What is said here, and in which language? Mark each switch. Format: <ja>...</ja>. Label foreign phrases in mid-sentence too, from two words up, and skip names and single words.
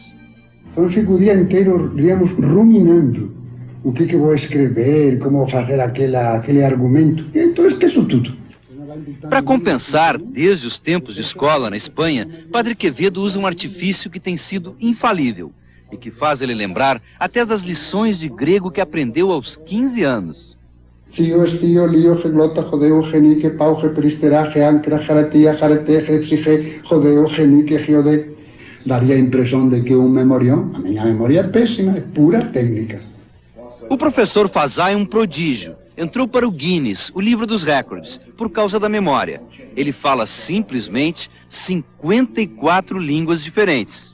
<pt>Então fico o dia inteiro, diríamos, ruminando o que vou escrever, como vou fazer aquele argumento, e então esqueço tudo. Para compensar, desde os tempos de escola na Espanha, Padre Quevedo usa um artifício que tem sido infalível e que faz ele lembrar até das lições de grego que aprendeu aos 15 anos. Tio, estio, lio, geglota, jodeu, genique, pauge, peristeraje, ancra, jaratia, jareteje, psique, jodeu, genique, geode. Daria a impressão de que um memorião, a minha memória é péssima, é pura técnica. O professor Fazá é um prodígio. entrou para o Guinness, o livro dos recordes, por causa da memória. Ele fala simplesmente 54 línguas diferentes.</pt>